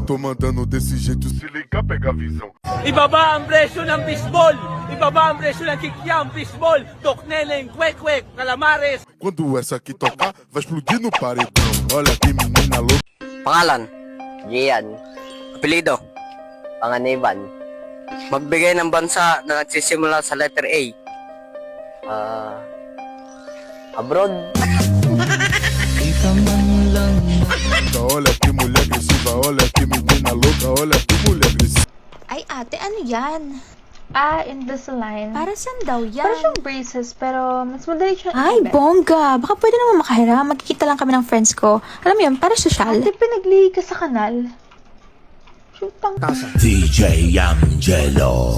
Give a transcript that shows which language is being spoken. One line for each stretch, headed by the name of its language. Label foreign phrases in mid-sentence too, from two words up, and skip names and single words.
Portuguese: Tô mandando desse jeito, se liga, pega a visão.
Filipino: Ibaba ang presyo ng fishball! Ibaba ang presyo ng kikiam, fishball, tokneleng, kwek-kwek, calamares!
Portuguese: Quando essa aqui tocar, vai explodir no paredão. Olha que menina louca.
Filipino: Pangalan? Gian. Apelido? Panganiban. Magbigay ng bansa na nagsisimula sa letter A. Abroad.
Portuguese: Olha que mulher agressiva, olha que menina louca, olha que mulher agressiva.
Filipino: Ay, ate, ano yan? Invisalign. Para saan daw yan? Para siyang braces, pero mas madali siya. Ay, bongga. Baka pwede naman makahiram. Magkikita lang kami ng friends ko. Alam mo yun, para sosyal. Ate, pinaglihi ka sa kanal. Shootang. DJ Angelo.